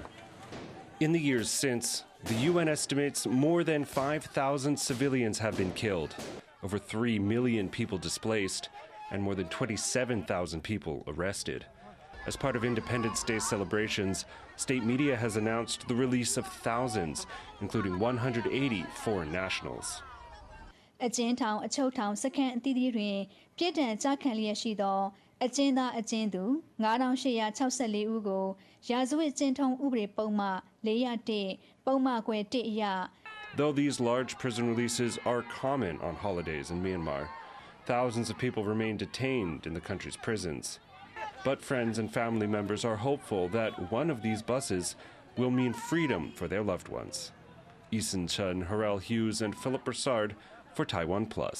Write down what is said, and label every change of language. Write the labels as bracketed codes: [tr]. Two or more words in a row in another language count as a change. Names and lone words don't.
[en] In the years since, the UN estimates more than 5,000 civilians have been killed, over 3 million people displaced, and more than 27,000 people arrested. As part of Independence Day celebrations, state media has announced the release of thousands, including 180 foreign nationals. [my] အကျဉ်းထောင်အချုပ်ထောင်စခန်းအသီးသီးတွင်ပြစ်ဒဏ်ကျခံလျက်ရှိသောအကျဉ်းသားအကျဉ်းသူ9864ဦးကိုရာဇဝတ်ကျင့်ထုံးဥပဒေပုံမှန်401ပုံမှန်ခွဲ1အရ [en] Though these large prison releases are common on holidays in Myanmar, thousands of people remain detained in the country's prisons. But friends and family members are hopeful that one of these buses will mean freedom for their loved ones. Eason Chen, Harel Hughes, and Philip Broussard for TaiwanPlus.